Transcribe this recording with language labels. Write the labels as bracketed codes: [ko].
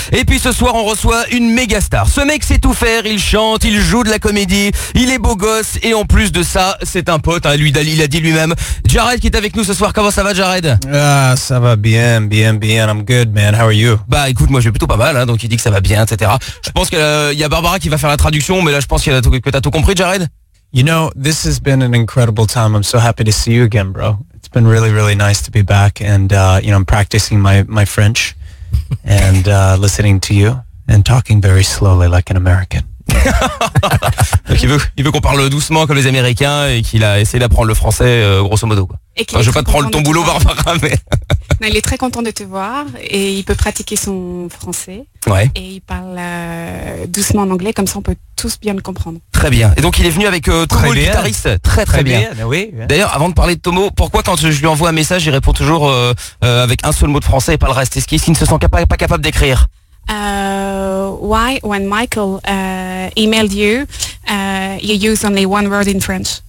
[fr] Et puis ce soir, on reçoit une méga star. Ce mec sait tout faire. Il chante, il joue de la comédie, il est beau gosse. Et en plus de ça, c'est un pote. Hein, lui, Dali, il a dit lui-même. Jared qui est avec nous ce soir. Comment ça va, Jared? Ah, ça va bien, bien, bien. [en] I'm good, man. How are you? [fr] Bah écoute, moi, je vais plutôt pas mal. Hein, donc il dit que ça va bien, etc. Je pense qu'il y a Barbara qui va faire la traduction. Mais là, je pense qu'il y a que t'as tout compris, Jared. [en] You know, this has been an incredible time. I'm so happy to see you again, bro. It's been really, really nice to be back. And, you know, I'm practicing my French and listening to you and talking very slowly like an American. [fr] Je Donc il veut qu'on parle doucement comme les Américains et qu'il a essayé d'apprendre le français grosso modo quoi. Enfin, je veux pas te prendre ton boulot, Barbara, mais... Non, il est très content de te voir et il peut pratiquer son français. Ouais. Et il parle doucement en anglais, comme ça on peut tous bien le comprendre. Très bien. Et donc il est venu avec Tomo, le guitariste. Très bien. Oui. D'ailleurs, avant de parler de Tomo, pourquoi quand je lui envoie un message, il répond toujours avec un seul mot de français et pas le reste? Est-ce qu'il ne se sent pas capable d'écrire? [en] Why, when Michael emailed you, you use only one word in French?